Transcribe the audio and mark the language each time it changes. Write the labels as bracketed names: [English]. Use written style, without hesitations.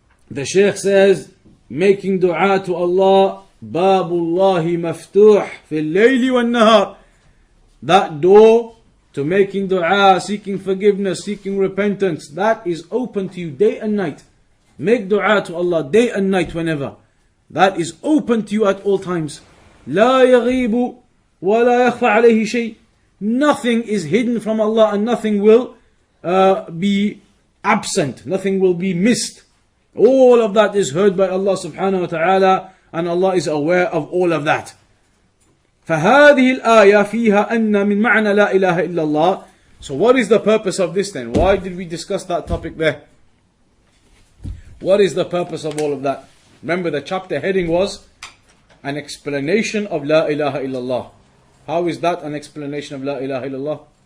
[English] The Shaykh says, making dua to Allah, [Arabic] Babullahi maftuh fil layli wal nahar. [English] That door to making dua, seeking forgiveness, seeking repentance, that is open to you day and night. Make dua to Allah day and night whenever. That is open to you at all times. [Arabic] لا يغيب ولا يخفى عليه شيء. [English] Nothing is hidden from Allah and nothing will be absent. Nothing will be missed. All of that is heard by Allah subhanahu wa ta'ala, and Allah is aware of all of that. [Arabic] فهذه الآية فيها أن من معنى لا إله إلا الله. [English] So what is the purpose of this then? Why did we discuss that topic there? What is the purpose of all of that? Remember, the chapter heading was an explanation of La ilaha illallah. How is that an explanation of La ilaha illallah?